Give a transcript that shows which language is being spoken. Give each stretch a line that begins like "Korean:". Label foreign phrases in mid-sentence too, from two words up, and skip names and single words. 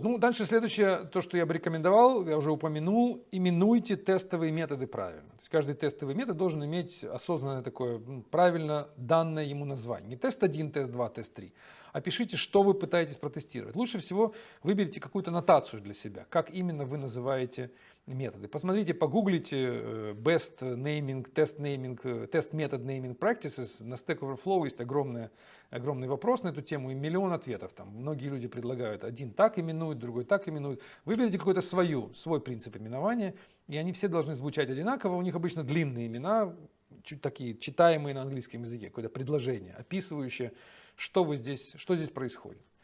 Russian: Ну, дальше следующее, то, что я бы рекомендовал, я уже упомянул, именуйте тестовые методы правильно. То есть каждый тестовый метод должен иметь осознанное такое, правильно данное ему название. Не тест 1, тест 2, тест 3. А пишите, что вы пытаетесь протестировать. Лучше всего выберите какую-то нотацию для себя, как именно вы называете методы. Посмотрите, погуглите
English: best naming, test method naming practices.
Russian: На Stack Overflow есть огромный вопрос на эту тему и миллион ответов. Там многие люди предлагают, один так именует, другой так именует. Выберите какой-то свой принцип именования, и они все должны звучать одинаково. У них обычно длинные имена, чуть такие читаемые на английском языке, какое-то предложение, описывающее, что здесь происходит.